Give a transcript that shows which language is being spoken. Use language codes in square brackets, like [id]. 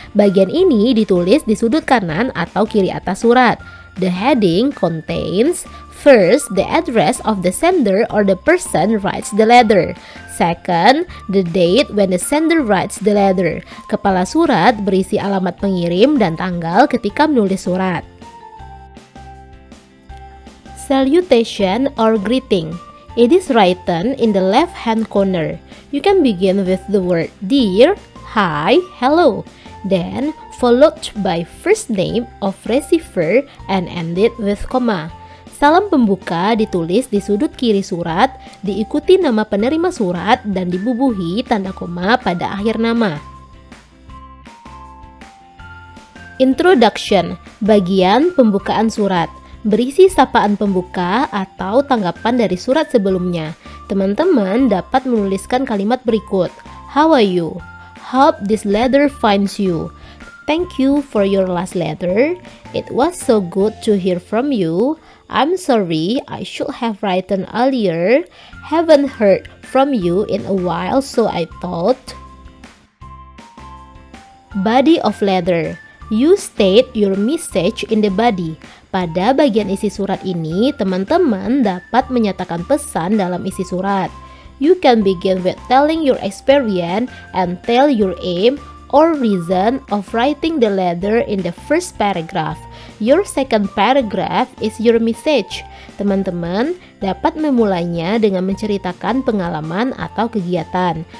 [id] Bagian ini ditulis di sudut kanan atau kiri atas surat. [en] The heading contains: first, the address of the sender or the person writes the letter. Second, the date when the sender writes the letter. [id] Kepala surat berisi alamat pengirim dan tanggal ketika menulis surat. [en] Salutation or greeting. It is written in the left hand corner. You can begin with the word dear, hi, hello. then followed by first name of receiver and ended with comma. [id] Salam pembuka ditulis di sudut kiri surat, diikuti nama penerima surat dan dibubuhi tanda koma pada akhir nama. Introduction, bagian pembukaan surat. Berisi sapaan pembuka atau tanggapan dari surat sebelumnya. Teman-teman dapat menuliskan kalimat berikut. [en] How are you? Hope this letter finds you. Thank you for your last letter. It was so good to hear from you. I'm sorry I should have written earlier. Haven't heard from you in a while, so I thought. Body of letter. You state your message in the body. [id] Pada bagian isi surat ini, teman-teman dapat menyatakan pesan dalam isi surat. [en] You can begin with telling your experience and tell your aim or reason of writing the letter in the first paragraph. Your second paragraph is your message. [id] Teman-teman dapat memulainya dengan menceritakan pengalaman atau kegiatan.